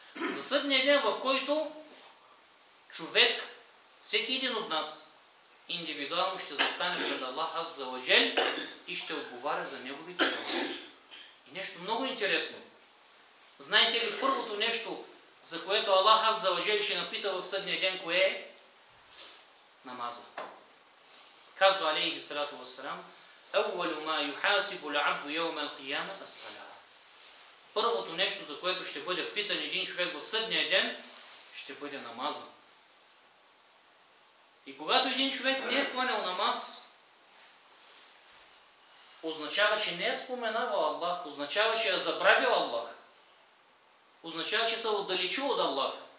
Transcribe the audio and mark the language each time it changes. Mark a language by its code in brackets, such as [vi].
[bg] За съдния ден, в който човек, всеки един от нас, индивидуално ще застане пред Аллах азза ва джал и ще отговаря за неговите дела. И нещо много интересно. Знаете ли първото нещо, за което Аллах азза ва джал ще напита в съдния ден, кое е? Намаза. [ar] Казва алейхи салату вассалам: أَوَّلُ مَا يُحَاسِبُ الْعَبْدُ يَوْمَ الْقِيَامَةِ الصَّلَاةُ. [bg] Първото нещо, за което ще бъде питан един човек в съдния ден, ще бъде намаза. И когато един човек не е кланял намаз, означава, че не е споменавал Аллах, означава, че е забравил Аллах, означава, че се е отдалечил от Аллах.